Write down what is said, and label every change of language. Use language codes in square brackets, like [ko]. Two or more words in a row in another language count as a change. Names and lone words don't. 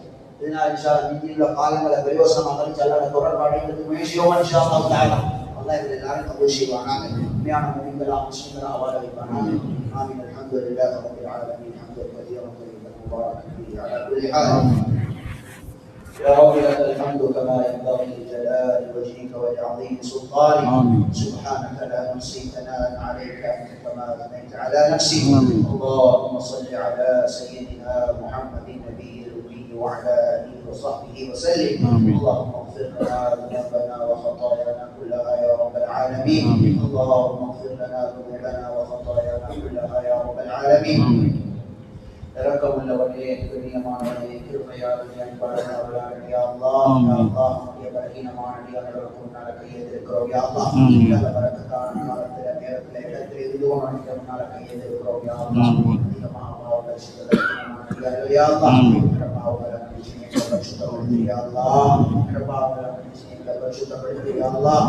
[ta] இதனால [ar] إن شاء الله [ta] மீதியுள்ள காலங்களை பிரயோசனமாக கழிச்சு அல்லாஹ் தொடர்பாடுறதுக்கு முயற்சியோம் [ar] إن شاء الله تعالى. [ta] அல்லாஹ் இவங்க எல்லாரும் கபூல் செய்வானாக. உண்மையான முஸ்லிம்களா முஸ்லிம்களா வாழ வைப்பானாக. [ar] آمين. الحمد لله رب العالمين. حمدا كثيرا طيبا مباركا فيه على كل حال. يا رب لك الحمد كما ينبغي لجلال وجهك ولعظيم سلطانك. سبحانك لا نحصي ثناء عليك انت كما اثنيت على نفسك. اللهم صل على سيدنا محمد النبي الامي وعلى اله وصحبه وسلم. اللهم اغفر لنا ذنوبنا وخطايانا كلها يا رب العالمين. اللهم اغفر لنا ذنوبنا وخطايانا كلها يا رب العالمين. [ta] இரக்கமுள்ளவனே, கண்ணியமானவனே, கிருபையாளனே, அன்பாளனே, [ar] يا الله, يا الله, [ta] நம்முடைய பலகீனமான அடியார்களுக்கு முன்னால கையெழுத்திருக்கிறோம் [ar] يا الله. [ta] நல்ல பரக்கத்தான காலத்துல நேரத்துல இடத்துல இதுவும் அனைத்து முன்னால கையெழுத்திருக்கிறோம் [ar] يا الله. [ta] அதிகமாக பாவங்கள் செய்வதற்கு [ar] يا الله, [ta] பாவங்களை மன்னிச்சு பரிசுத்தப்படுத்து [ar] يا الله, [ta] பாவங்களை மன்னிச்சு பரிசுத்தப்படுத்து [ar] يا الله.